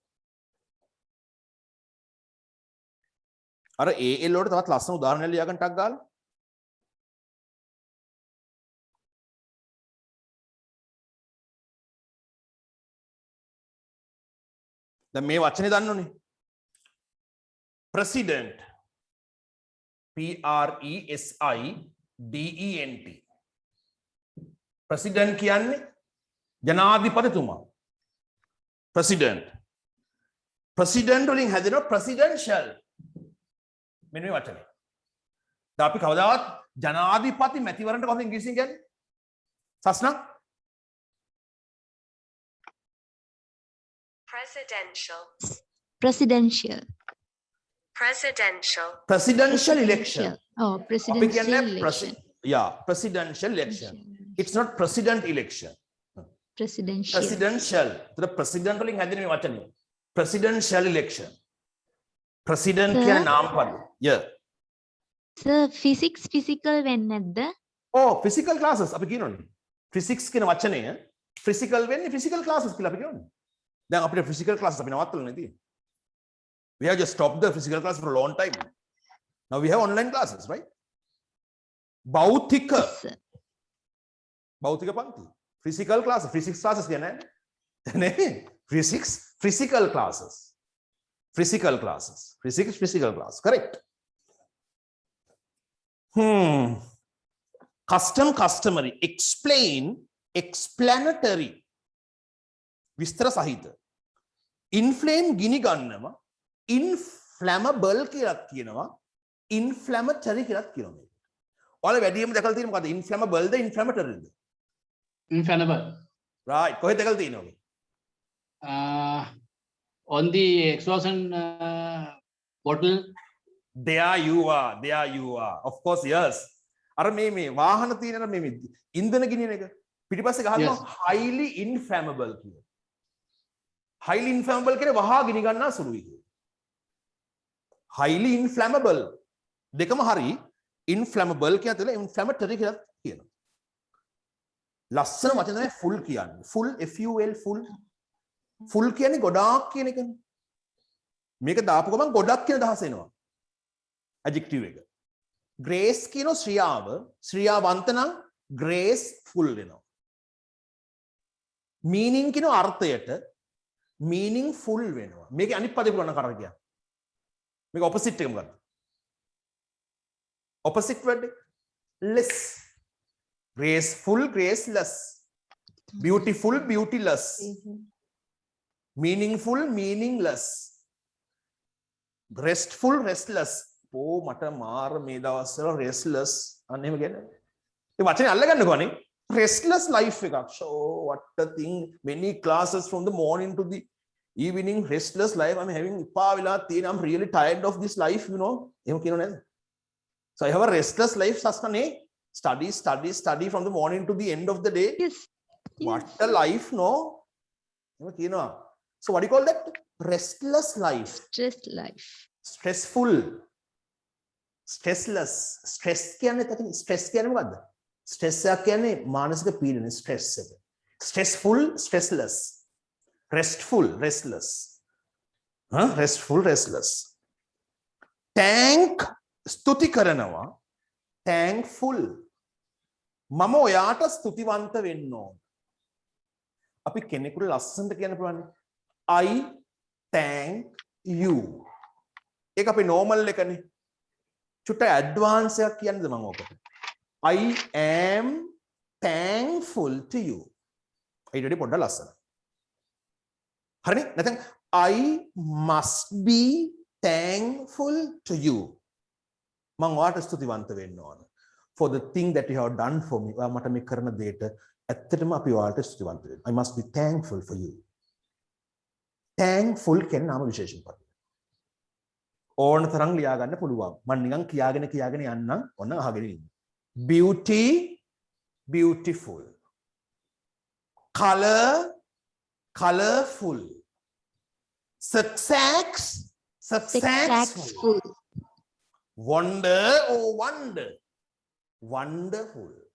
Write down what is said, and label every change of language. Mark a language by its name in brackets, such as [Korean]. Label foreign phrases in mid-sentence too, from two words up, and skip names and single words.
[Sinhala] අර AL වලට තවත් ලස්සන උදාහරණයක් ලියා ගන්න ටක් ගාලා. දැන් මේ වචනේ දන්නෝනේ. [English] president, P-R-E-S-I-D-E-N-T. [Sinhala] president කියන්නේ ජනාධිපතිතුමා. president. president වලින් හැදෙනවා presidential. මෙන්න මේ වචනේ. දැන් අපි කවදාවත් ජනාධිපති මැතිවරණට කොහොමද ඉංග්‍රීසියෙන් කියන්නේ? සස්නා? [English] Presidential. Presidential. Presidential. Presidential election. Oh, [Sinhala] අපි [English] presidential [Sinhala] කියන්නේ [English] election. presidential election. It's not president election. Presidential. Presidential. The president [Sinhala] වලින් හැදෙන මේ වචනේ. [English] Presidential election. President Sir? [Sinhala] කියන නාම පද. [English] Yeah. [Sinhala] Sir, physics physical වෙන්නේ නැද්ද? [English] Oh, physical classes [Sinhala] අපි කියනෝනේ. physics කියන වචනය physical වෙන්නේ [English] physical classes [Sinhala] කියලා අපි කියනෝනේ. දැන් අපිට [English] physical classes [Sinhala] අපි නවත්තලා නේ තියෙන්නේ. [English] We have just stopped the physical class for a long time. Now we have online classes, right? [Sinhala] භෞතික [English] Sir. [Sinhala] භෞතික පන්ති. [English] Physical classes, physics classes [Sinhala] කියන්නේ නේ. [English] Physics, physical classes. Physical classes. Physics, physical class. Correct. Custom, customary. Explain, explanatory. [Sinhala] විස්තර සහිත. inflame ගිනි ගන්නවා, inflammable කියලා කියනවා, inflammatory කියලා කියනවා මේක. ඔයාලා වැඩියෙන්ම දැකලා තියෙන්නේ මොකද්ද? inflammable ද inflammatory ද? [English] Inflammable. [Sinhala] right කොහෙද දැකලා තියෙන්නේ ඔගේ? [English] On the explosion bottle. there you are of course yes [Sinhala] අර මේ වාහන තියෙන මේ ඉන්ධන ගිනින එක පිටිපස්සේ ගහනවා [English] Yes. highly inflammable [Sinhala] කියන. [English] highly inflammable [Sinhala] කියන්නේ වහා ගිනි ගන්නා සුළුයි කියන. [English] highly inflammable [Sinhala] දෙකම හරි inflammable කියන තැන inflammatory කියලා කියනවා. ලස්සන වචන තමයි full කියන්නේ. full full කියන්නේ ගොඩාක් කියන එකනේ. මේක දාපු ගමන් ගොඩක් කියන අදහස එනවා. adjective එක. grace කියන ශ්‍රියාවන්ත නම් graceful වෙනවා. meaning කියන අර්ථයට meaningful වෙනවා. මේකේ අනිත් පදේ පුරන කරා කියන්නේ. මේක opposite එකම ගන්න. [English] opposite word less. graceful graceless. beautiful beautyless. meaningful meaningless. restful restless. [Sinhala] මට මාර මේ දවස්වල restless අන්න එහෙම කියන්නේ. ඒ වචනේ අල්ලගන්නකෝ අනේ. [English] restless life [Sinhala] එකක්. [English] So what a thing, many classes from the morning to the evening, restless life I'm having. [Sinhala] ඉපා වෙලා තියෙන, [English] I'm really tired of this life, you know. [Sinhala] එහෙම කියනෝ නේද? [English] So I have a restless life සස්කනේ. study from the morning to the end of the day. Yes. What a life, no? [Sinhala] එහෙම කියනවා. [English] So what do you call that? Restless life. Stressed life. Stressful. Stressless. [Sinhala] Stress කියන්නේ තකින් stress කියන්නේ මොකද්ද? Stress එක කියන්නේ මානසික පීඩනය, stress එක. [English] Stressful, stressless. Restful, restless. Restful, restless. Thank [Sinhala] ස්තුති කරනවා. Thankful. මම ඔයාට ස්තුතිවන්ත වෙන්න ඕන. අපි කෙනෙකුට ලස්සනට කියන්න පුළුවන්. [English] I thank you. [Sinhala] ඒක අපේ normal එකනේ. චුට්ට ඇඩ්වාන්ස් එකක් කියන්නද මම ඔකට. [English] I am thankful to you. [Sinhala] ඊට වඩා පොඩ්ඩක් ලස්සන. හරිනේ? [English] නැත්නම් I must be thankful to you. [Sinhala] මම ඔයාට ස්තුතිවන්ත වෙන්න ඕන. [English] For the thing that you have done for me. [Sinhala] ඔයා මට මේ කරන දෙයට ඇත්තටම අපි ඔයාට ස්තුතිවන්ත වෙන්න. [English] I must be thankful for you. [Sinhala] Thankful කියන නාම විශේෂණ පද. ඕන තරම් ලියා ගන්න පුළුවන්. මම නිකන් කියාගෙන යන්නම්. ඔන්න අහගෙන ඉන්න. [English] Beauty, beautiful. Color, colorful. Success, successful. Wonder, oh wonder. Wonderful.